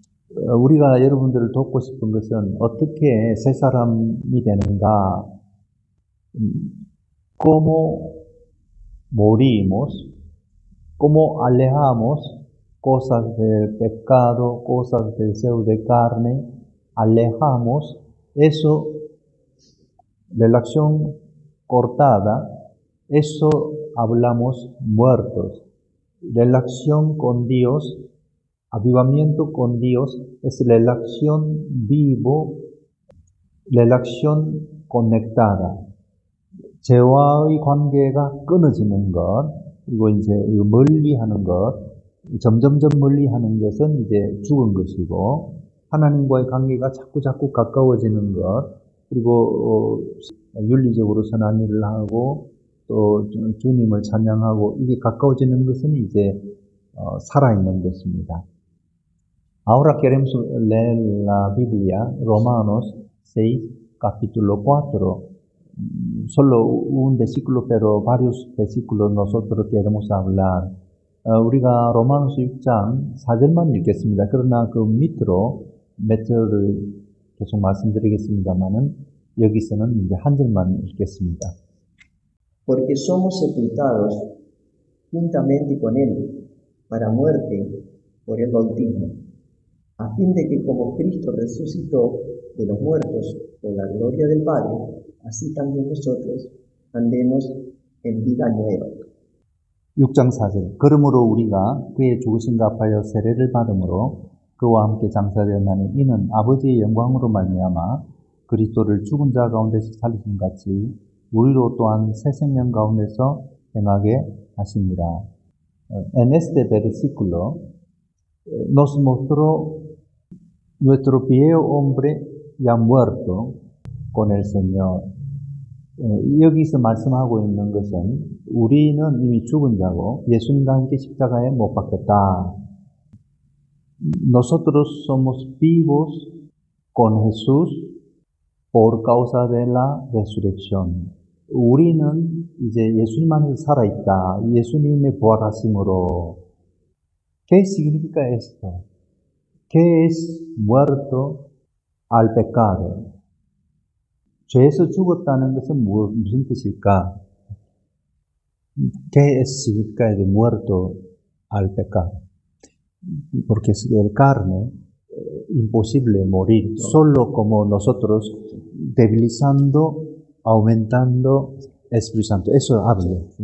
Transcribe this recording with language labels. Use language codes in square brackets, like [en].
[ko] 우리가 여러분들을 돕고 싶은 것은 어떻게 새 사람이 되는가, [es] cómo morimos, cómo alejamos cosas del pecado, cosas del deseo de carne, alejamos eso de la acción cortada, eso hablamos muertos. Relación con Dios, avivamiento con Dios es relación vivo, relación conectada. [ko] 죄와의 관계가 끊어지는 것, 그리고 이제 멀리하는 것, 점점점 멀리하는 것은 이제 죽은 것이고, 하나님과의 관계가 자꾸 가까워지는 것, 그리고 윤리적으로 선한 일을 하고 또 주님을 찬양하고 이게 가까워지는 것은 이제 살아있는 것입니다. [es] Ahora queremos leer la Biblia, Romanos 6, capítulo 4. Solo un versículo, pero varios versículos nosotros queremos hablar. [ko] 우리가 로마노스 6장 4절만 읽겠습니다. 그러나 그 밑으로 몇 절을 계속 말씀드리겠습니다만은 여기서는 이제 한 절만 읽겠습니다. [es] Porque somos sepultados juntamente con Él para muerte por el bautismo, a fin de que como Cristo resucitó de los muertos por la gloria del Padre, así también nosotros andemos en vida nueva. [ko] 6장 4절. 그러므로 우리가 그의 죽으심과 합하여 세례를 받음으로 그와 함께 장사되었나니 이는 아버지의 영광으로 말미암아 그리스도를 죽은 자 가운데서 살리신 같이 우리로 또한 새 생명 가운데서 행하게 하십니다. [es] En este versículo nos mostró nuestro viejo hombre ya muerto con el Señor. [ko] 여기서 말씀하고 있는 것은 우리는 이미 죽은 자고 예수님과 함께 십자가에 못 박혔다. [es] Nosotros somos vivos con Jesús por causa de la resurrección. [ko] 우리는 이제 예수님 안에서 살아있다. 예수님의 부활하심으로. [es] ¿Qué significa esto? ¿Qué es muerto al pecado? [ko] 죄에서 죽었다는 것은 무슨 뜻일까? [es] ¿Qué significa de muerto al pecado? Porque es de carne, imposible morir, solo como nosotros, debilizando, aumentando Espíritu Santo. Eso habla.